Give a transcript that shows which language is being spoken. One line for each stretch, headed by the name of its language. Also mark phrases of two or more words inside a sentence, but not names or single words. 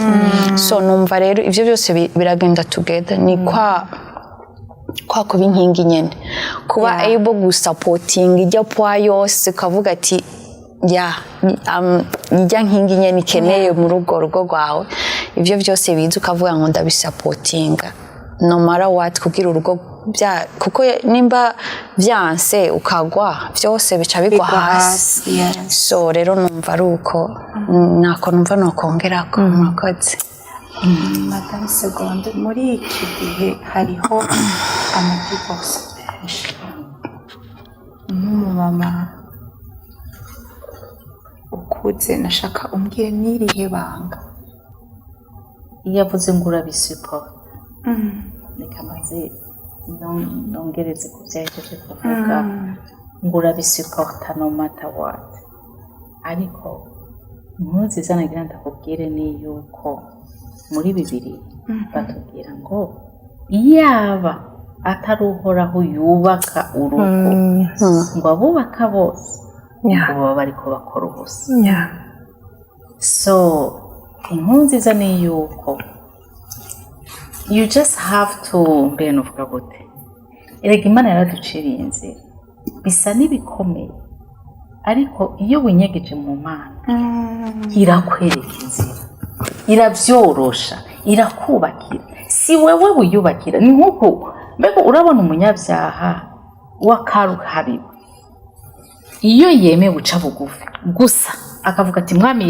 Rundi: So numva rero ivyo byose biragenda together, ni kwa kuba inkingi nyene, kuba able gusupporting ijya pwa yose, ukavuga ati ijya nkingi nyene ikeneye mu rugo rwawe. Ivyo byose biza ukavuga ngo ndabisupportinga
English: no matter what,
Rundi: kugira urugo kuko nimba byanse ukagwa byose bica bigwa hasi. So rero numva ari uko nako numva nokongerako. Murakoze. Madame Segonde, muri iki gihe hariho amadivorce menshi. Nk'umumama ukuze, nashaka umbwire n'irihe banga. Iyo avuze ngo urabisupport, reka maze nongereze ku byahejeje kuvuga, ngo urabisupport
English: no matter what.
Rundi: Ariko inkuru nziza nagira ndakubwire ni yuko muri Bibiliya batubwira ngo iyaba atari uhoraho yubaka urugo, ngo abubaka bose baba bariko bakora ubusa. So inkuru nziza ni yuko
English: you just have to
Rundi: mbene uvuga gute, erega Imana yaraduciriye inzira, bisa n'ibikomeye, ariko iyo winyegeje mu Mana irakwereka inzira, irabyorosha, irakubakira. Si wewe wiyubakira, ni nk'uko mbega urabona umunyabyaha w'akaruhariwe, iyo yemewe uca bugufi gusa akavuga ati mwami